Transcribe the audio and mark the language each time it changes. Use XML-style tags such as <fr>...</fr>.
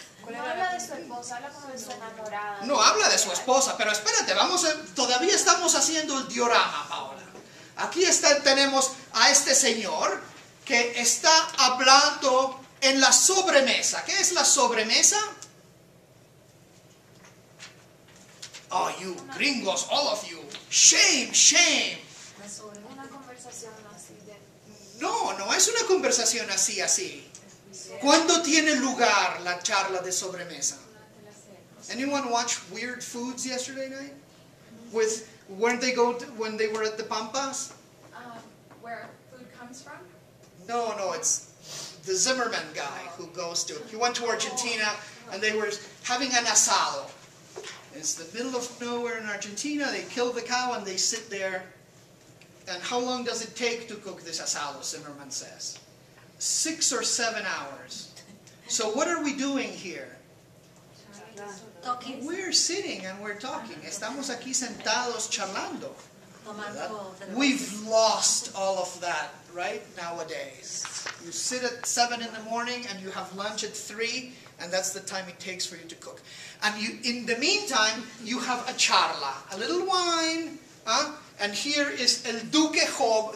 <es>No habla de su esposa, habla como de su enamorada. No habla de su esposa, pero espérate, todavía estamos haciendo el diorama, Paola. Aquí tenemos a este señor que está hablando en la sobremesa. ¿Qué es la sobremesa?</es> <en>Oh, you gringos, all of you. Shame, shame.</en> <es>Una conversación así de... No es una conversación así. ¿Cuándo tiene lugar la charla de sobremesa?</es> <en>Anyone watch Weird Foods yesterday night? When they were at the Pampas? Where food comes from? No, it's the Zimmerman guy who he went to Argentina and they were having an asado. It's the middle of nowhere in Argentina. They kill the cow and they sit there. And how long does it take to cook this asado, Zimmerman says? 6 or 7 hours. So what are we doing here? Talking. We're sitting and we're talking.</en> <es>Estamos aquí sentados charlando. Tomando.</es> <en>We've lost all of that, right, nowadays. You sit at 7 in the morning and you have lunch at 3, and that's the time it takes for you to cook. And in the meantime, you have a charla, a little wine, and here is El Duque Job.</en>